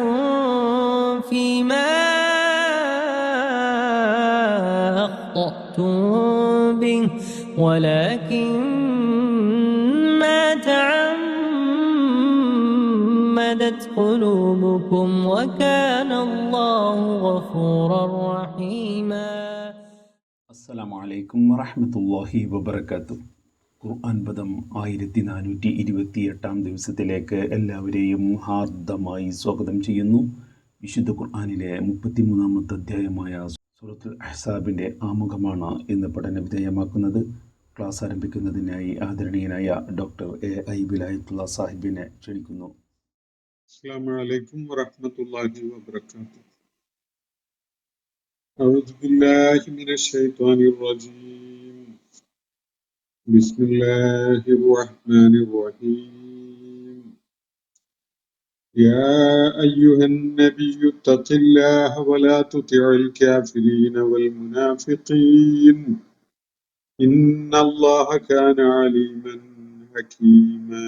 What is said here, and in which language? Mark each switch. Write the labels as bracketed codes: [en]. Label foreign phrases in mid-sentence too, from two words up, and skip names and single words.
[ar] فيما أخطأتم به ولكن ما تعمدت قلوبكم وكان الله غفورا رحيما. السلام عليكم ورحمة الله وبركاته. [ml] ഖുർആൻ പദം 1428 ദിവസത്തിലേക്ക് എല്ലാവരെയും ഹാർദമായി സ്വാഗതം ചെയ്യുന്നു. വിശുദ്ധ ഖുർആനിലെ 33-ാമത്തെ അധ്യായമായ സൂറത്തുൽ അഹ്സാബിൻ്റെ ആമുഖമാണ് ഇന്ന് പഠന വിധേയമാക്കുന്നത്. ക്ലാസ് ആരംഭിക്കുന്നതിനായി ആദരണീയനായ ഡോക്ടർ A.I. വിലായത്തുള്ള സാഹിബിനെ ക്ഷണിക്കുന്നു. [ar] السلام عليكم ورحمة الله وبركاته. أعوذ بالله من الشيطان الرجيم. بسم الله الرحمن الرحيم. يا أيها النبي اتق الله ولا تطع الكافرين والمنافقين إن الله كان عليما حكيما.